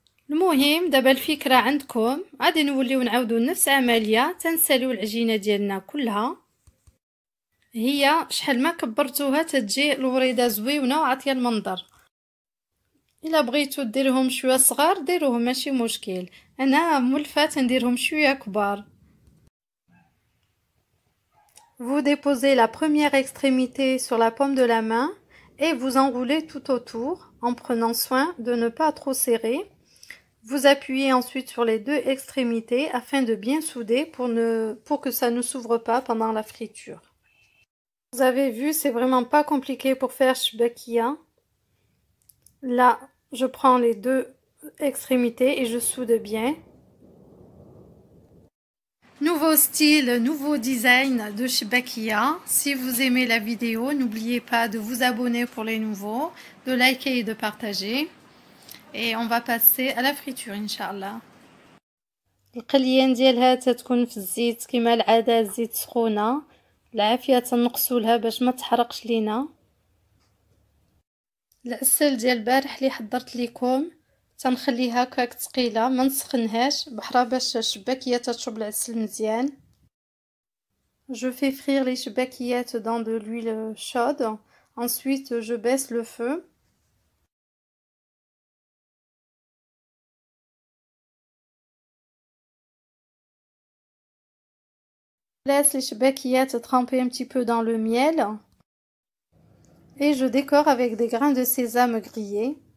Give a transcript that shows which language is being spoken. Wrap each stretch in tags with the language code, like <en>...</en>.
<ar>المهم دابا الفكره عندكم، غادي نوليو نعاودو نفس العمليه تنساليو العجينه ديالنا كلها. هي شحال ما كبرتوها تتجي الوريضه زويونه وعطيه المنظر. الا بغيتو ديرهم شويه صغار ديروهم ماشي مشكل، انا مولفه تنديرهم شويه كبار.</ar> <fr>Vous déposez la première extrémité sur la paume de la main et vous enroulez tout autour en prenant soin de ne pas trop serrer. Vous appuyez ensuite sur les deux extrémités afin de bien souder pour que ça ne s'ouvre pas pendant la friture. Vous avez vu, c'est vraiment pas compliqué pour faire shbakia. Là, je prends les deux extrémités et je soude bien. Nouveau style, nouveau design de shbakia. Si vous aimez la vidéo, n'oubliez pas de vous abonner pour les nouveaux, de liker et de partager. Et on va passer à la friture, Inch'Allah.</fr> <ar>القليان ديالها تتكون في الزيت كما العادة، الزيت سخونة. العافية تنقصوا لها باش ما تحرقش لينا. العسل ديال البارح اللي حضرت لكم تنخليها هكاك ثقيله ما نسخنهاش بحرا باش الشباكيه تشرب العسل مزيان.</ar> <fr>Je fais frire les chbakiyat dans de l'huile chaude. Ensuite, je baisse le feu. Je laisse les chbakiyat tremper un petit peu dans le miel. Et je décore avec des grains de sésame grillés.</fr>